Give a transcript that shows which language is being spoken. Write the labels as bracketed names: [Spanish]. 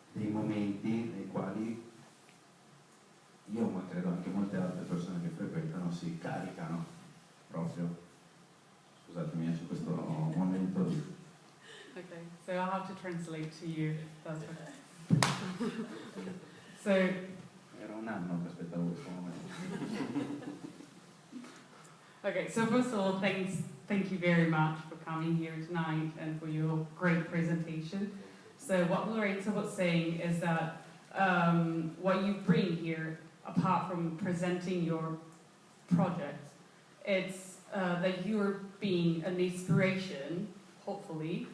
[Italian] momenti nei quali io, ma credo anche molte altre persone che frequentano, si caricano proprio. Scusatemi, c'è questo momento di... [English] Okay, so I'll have to translate to you. That's okay. So, [Italian] Era un anno che aspettavo questo momento. [English] okay, so first of all, thank you very much for coming here tonight and for your great presentation. So what Lorenzo was saying is that what you bring here, apart from presenting your project, it's that you're being an inspiration, hopefully.